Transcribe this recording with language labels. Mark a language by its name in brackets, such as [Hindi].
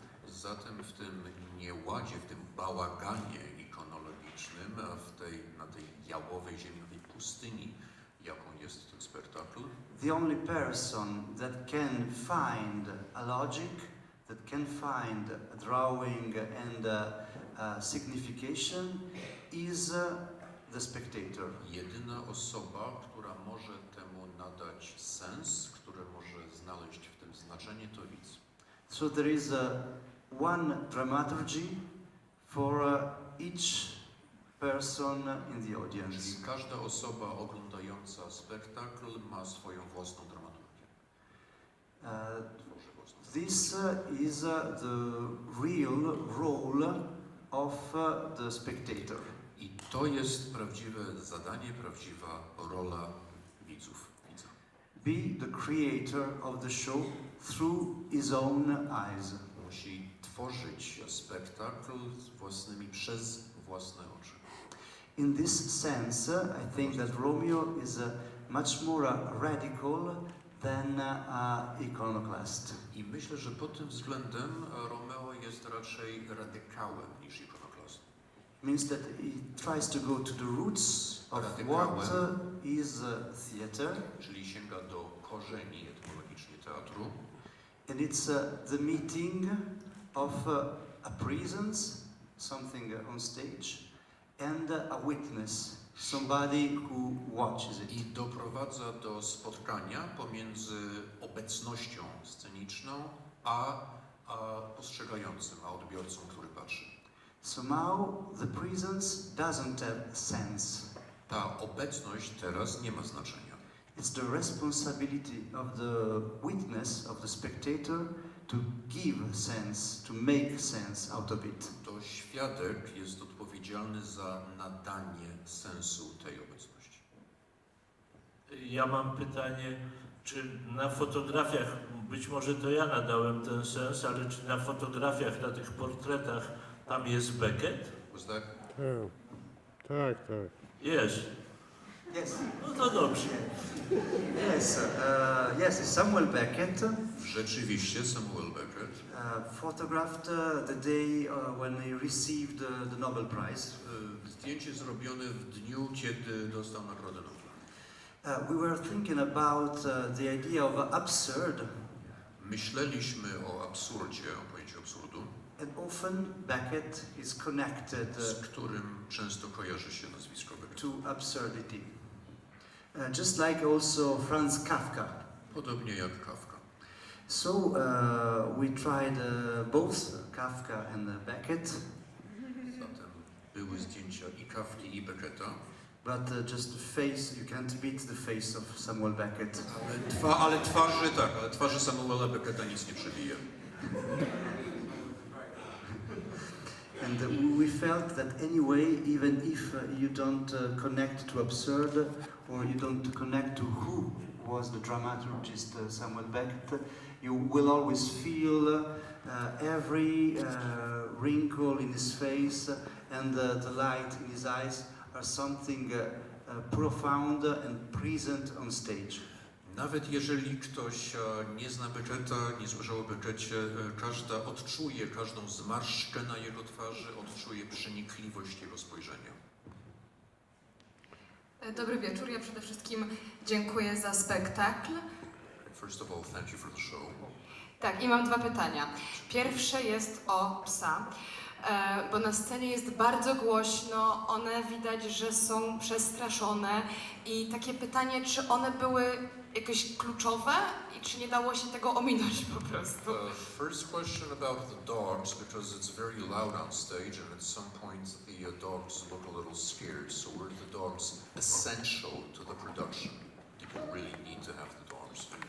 [Polish] Zatem w tym nieładzie, w tym bałaganie ikonologicznym, na tej jałowej ziemi, na tej pustyni, jaką jest ten spektakl, [English] The only person that can find a logic, that can find a drawing and signification is the spectator. [Polish] jedyna osoba, która może temu nadać sens, która może znaleźć w tym znaczenie, to widz. [English] So there is one dramaturgy for each person in the audience. [Polish] Czyli każda osoba oglądająca spektakl ma swoją własną dramaturgię. Tworzy własną. [English] This is the real role of the spectator. [Polish] I to jest prawdziwe zadanie, prawdziwa rola widzów, widza. [English] Be the creator of the show through his own eyes. [Polish] Musi tworzyć spektakl przez własne oczy. [English] In this sense, I think that Romeo is much more radical than iconoclast. [Polish] I myślę, że pod tym względem Romeo jest raczej radykałem niż ikonoklast. [English] Means that he tries to go to the roots of what is theater. [Polish] Czyli sięga do korzeni etymologicznie teatru. [English] And it's the meeting of a presence, something on stage, and a witness, somebody who watches it. [Polish] I doprowadza do spotkania pomiędzy obecnością sceniczną a postrzegającym, a odbiorcą, który patrzy. [English] Somehow the presence doesn't have sense. [Polish] Ta obecność teraz nie ma znaczenia. [English] It's the responsibility of the witness, of the spectator, to give sense, to make sense out of it. [Polish] To świadek jest odpowiedzialny za nadanie sensu tej obecności. Ja mam pytanie, czy na fotografiach, być może to ja nadałem ten sens, ale czy na fotografiach, na tych portretach tam jest Beckett? [English] Was that? [Polish] Tak. Jest. [English] Yes. [Polish] No to dobrze. [English] Yes, yes, it's Samuel Beckett. [Polish] Rzeczywiście Samuel Beckett. [English] Photographed the day when he received the Nobel Prize. [Polish] Zdjęcie zrobione w dniu, kiedy dostał Nagrodę Nobla. [English] We were thinking about the idea of absurd. [Polish] Myśleliśmy o absurdzie, o pojęciu absurdu. [English] And often Beckett is connected [Polish] z którym często kojarzy się nazwisko Beckett. [English] To absurdity. Just like also Franz Kafka. [Polish] Podobnie jak Kafka. [English] So we tried both Kafka and Beckett. [Polish] Zatem były zdjęcia i Kafki, i Becketta. [English] But just the face, you can't beat the face of Samuel Beckett. [Polish] Ale twarzy Samuela Becketta nic nie przebije. [English] And we felt that anyway, even if you don't connect to absurd, or you don't connect to who was the dramaturgist Samuel Beckett, you will always feel every wrinkle in his face and the light in his eyes are something profound and present on stage. [Polish] Nawet jeżeli ktoś nie zna Becketta, nie słyszał o Becketcie, każda odczuje każdą zmarszczkę na jego twarzy, odczuje przenikliwość jego spojrzenia. Dobry wieczór, ja przede wszystkim dziękuję za spektakl. [English] First of all, thank you for the show. [Polish] Tak, i mam dwa pytania. Pierwsze jest o psa, bo na scenie jest bardzo głośno, one widać, że są przestraszone i takie pytanie, czy one były jakieś kluczowe i czy nie dało się tego ominąć po prostu? [English] First question about the dogs, because it's very loud on stage and at some point the dogs look a little scared. So were the dogs essential to the production? Did you really need to have the dogs?